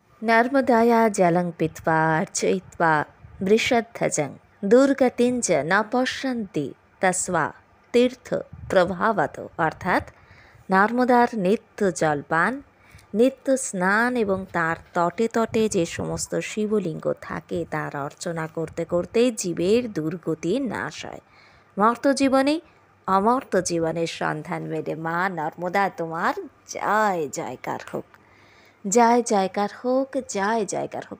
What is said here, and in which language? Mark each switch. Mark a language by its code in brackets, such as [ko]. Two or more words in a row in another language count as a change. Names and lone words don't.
[sa] नर्मदाया जलं पीत्वा अर्चयित्वा वृषध्वजं দুর্গতিং চ ন পশ্যন্তি তস্মা তীর্থ প্রভাবত। [bn] অর্থাৎ নর্মদার নিত্য জলপান, নিত্য স্নান এবং তার তটে তটে যে সমস্ত শিবলিঙ্গ থাকে তার অর্চনা করতে করতে জীবের দুর্গতি নাশ হয়। মর্ত জীবনে অমর্ত জীবনের সন্ধান মেলে মা নর্মদা তোমার জয় জয়কার হোক, জয় জয়কার হোক, জয় জয়কার হোক।